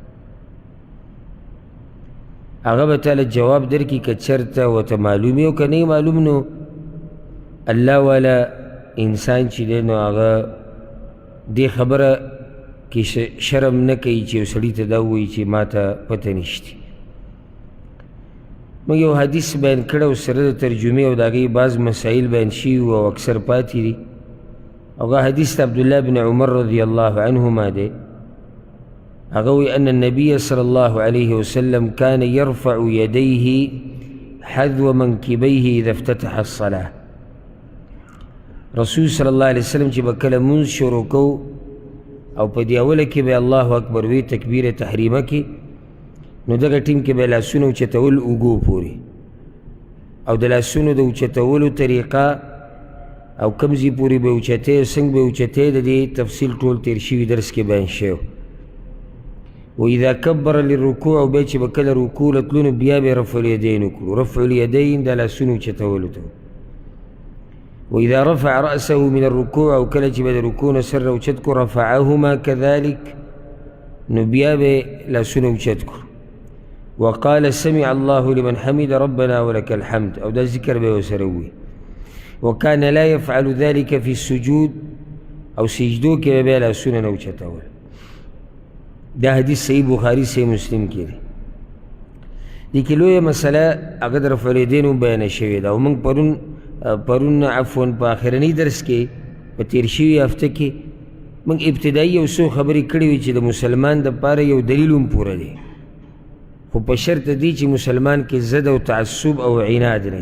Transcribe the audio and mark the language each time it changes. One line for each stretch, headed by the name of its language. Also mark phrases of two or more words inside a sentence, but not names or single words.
Pashto: هغه به تعالی جواب درکړي که چېرته ورته معلوم وي، او که نه معلوم نو الله والا انسان چې دی نو هغه دې خبره کې شرم نه کوي چې یو سړي ته دا ووایي چې ما ته پته نشته. موږ یو حدیث بیان کړی او سره د ترجمې او د هغې بعض مسایل بیان شوي او اکثر پاتې دي. هغه حدیث عبدالله بن عمر
Arabic: رضی الله عنهما
Pashto: دی. هغه وی
Arabic: ان النبي صلی الله علیه وسلم كان يرفع يديه حذو منكبيه اذا افتتح الصلاة.
Pashto: رسول
Arabic: صلی الله علیه وسلم
Pashto: چې به کله مونځ شروع کو او په دې اوله کې به
Arabic: الله اکبر
Pashto: وی تکبیر تحریمه کې، نو دغه ټیم کې به لاسونه اوچتول اوږو پورې، او د لاسونو د اوچتولو طریقه او کوم ځای پورې به اوچتې څنګه به اوچتې د دې تفصیل ټول تیر شوي درس کې بیان شوی.
Arabic: و اذا کبر للرکوع،
Pashto: او بیا چې به کله رکوع له تلو نو بیا به
Arabic: رفع الیدین
Pashto: وکړو.
Arabic: رفع الیدین
Pashto: د لاسونو اوچتولو ته.
Arabic: و اذا رفع رأسه من الرکوع،
Pashto: او کله چې به د رکوع نه سر اوچت کړو
Arabic: رفعهما كذلك،
Pashto: نو بیا به لاسونه اوچت کړو.
Arabic: وقال سمع الله لمن حمد ربنا ولك الحمد،
Pashto: او دا ذکر به ورسره ووي.
Arabic: وكان لا يفعل ذلك في السجود،
Pashto: او سجدو کې به بیا لاسونه نه اوچتول. دا حدیث صحیح بخاري صحیح مسلم کې دی. دې کې لویه مسله هغه د
Arabic: رفع الیدین
Pashto: هم بیانه شوې ده، او موږ پرون عفوا په آخرني درس کې په تېر شوي هفته کې موږ ابتدایي یو څو خبرې کړې وې چې د مسلمان دپاره یو دلیل هم پوره دی، خو په شرط دی چې مسلمان کې ضد او تعصب او عناد نه وي.